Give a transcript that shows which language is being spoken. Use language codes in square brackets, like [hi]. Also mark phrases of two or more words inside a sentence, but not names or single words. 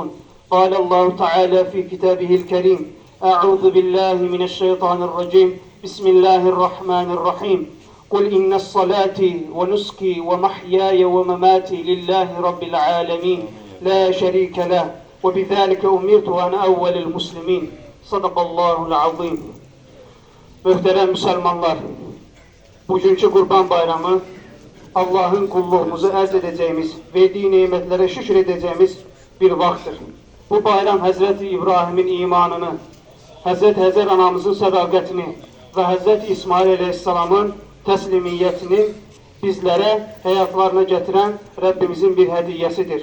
[ar] قال الله تعالى في كتابه الكريم: أعوذ بالله من الشيطان الرجيم. بسم الله الرحمن الرحيم. قل إن الصلاة ونسكي ومحياي ومماتي لله رب العالمين لا شريك له وبذلك أمرت وأنا أول المسلمين. صدق الله العظيم. [az] Möhtərəm müsəlmanlar, bugünkü Qurban Bayramı Allah'ın kulluğumuzu ərz edəcəyimiz, verdiyi nemətlərə şükür edəcəyimiz bir vaxtdır. Bu bayram Həzrəti İbrahimin imanını, Həzrəti Həzər anamızın sədaqətini və Həzrəti İsmail əleyhissalamın təslimiyyətini bizlərə həyatlarına gətirən Rəbbimizin bir hədiyyəsidir.